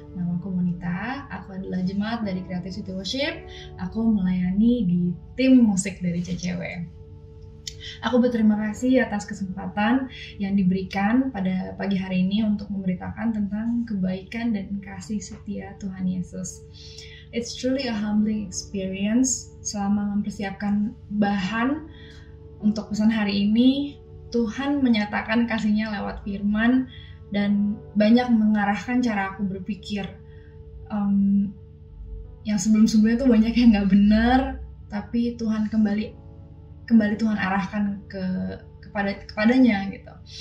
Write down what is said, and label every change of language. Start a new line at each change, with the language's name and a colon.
Indonesian: Nama aku Monita, aku adalah jemaat dari Creative City Worship. Aku melayani di tim musik dari CCW. Aku berterima kasih atas kesempatan yang diberikan pada pagi hari ini untuk memberitakan tentang kebaikan dan kasih setia Tuhan Yesus.
English: It's truly a humbling experience.
Indonesian: Selama mempersiapkan bahan untuk pesan hari ini, Tuhan menyatakan kasih-Nya lewat firman dan banyak mengarahkan cara aku berpikir. Yang sebelum-sebelumnya tuh banyak yang gak benar, tapi Tuhan kembali Tuhan arahkan kepadanya gitu.